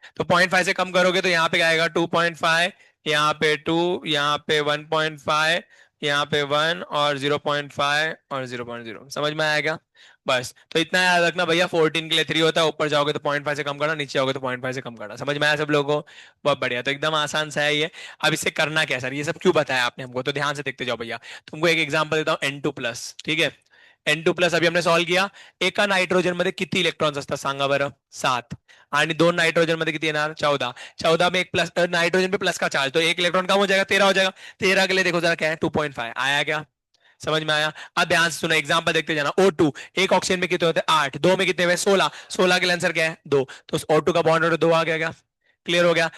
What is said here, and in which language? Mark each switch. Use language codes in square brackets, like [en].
[hi] तो 0.5 से कम करोगे तो यहाँ पे क्या आएगा 2.5, यहाँ पे 2, यहाँ पे 1.5, यहाँ पे 1 और 0.5 और 0.0। समझ में आएगा। बस तो इतना याद रखना भैया, 14 के लिए 3 होता है, ऊपर जाओगे तो 0.5 से कम करना, नीचे जाओगे तो 0.5 से कम करना। समझ में आया सब लोगों को। बहुत बढ़िया, तो एकदम आसान सा है ये। अब इससे करना क्या है सर, ये सब क्यों बताया आपने हमको, तो ध्यान से देखते जाओ भैया। तुमको एक एग्जांपल देता हूँ, N2+, ठीक है। N2+ अभी हमने सॉल्व किया। [mr] एका नायट्रोजन मध्ये किती इलेक्ट्रॉन्स असतात सांगा बरं, 7। आणि 2 नायट्रोजन मध्ये किती येणार, 14। [hi] 14 में एक प्लस, नाइट्रोजन पे प्लस का चार्ज, तो एक इलेक्ट्रॉन कम हो जाएगा, 13 हो जाएगा। 13 के लिए देखो जरा क्या है, 2.5 आया क्या, समझ में आया। अब ध्यान से सुनो, एग्जांपल देखते जाना। O2, एक ऑक्सीजन में कितने होते हैं 8, दो में कितने हुए 16, 16 के लिए आंसर क्या है 2, तो O2 का बॉन्ड नंबर 2 आ गया क्या। क्लियर हो गया।